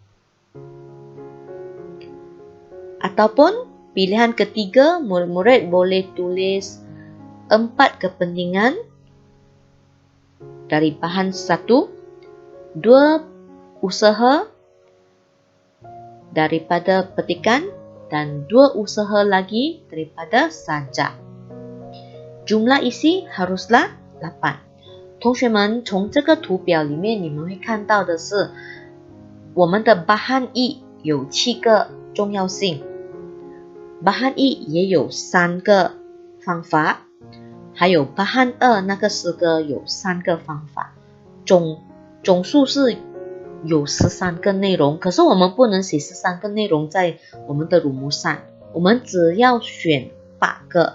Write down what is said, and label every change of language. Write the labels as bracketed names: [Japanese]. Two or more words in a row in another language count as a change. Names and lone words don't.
[Malay] Ataupun pilihan ketiga, murid-murid boleh tulis 4 kepentingan dari bahan 1, 2 usaha daripada petikan, dan 2 usaha lagi daripada sajak. Jumlah isi haruslah 8。 [Chinese] 同学们，从这个图表里面，你们会看到的是，我们的bahan 1有7个重要性。bahan 1也有3个方法，还有bahan 2那个诗歌有3个方法，总数是有13个内容，可是我们不能写13个内容在我们的鲁木上，我们只要选8个。